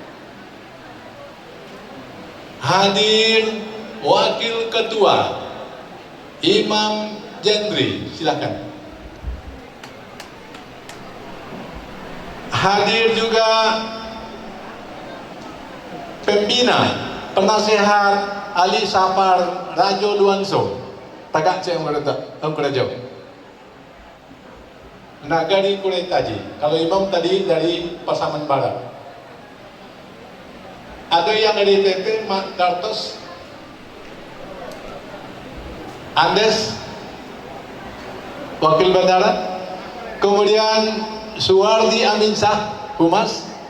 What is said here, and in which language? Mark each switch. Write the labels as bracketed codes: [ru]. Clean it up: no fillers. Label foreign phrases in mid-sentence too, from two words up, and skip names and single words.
[id] Hadir Wakil Ketua Imam Jendri, silakan. Hadir juga pembina, penasehat Ali Sapar Rajo Luanso. Tagak saya Rajo. Nagari Kuretaji. Kalau imam tadi dari Pasaman Barat. Ada yang dari PP Mak Dartos, Andes, Wakil Bandara, kemudian Suwardi Aminsah, Humas.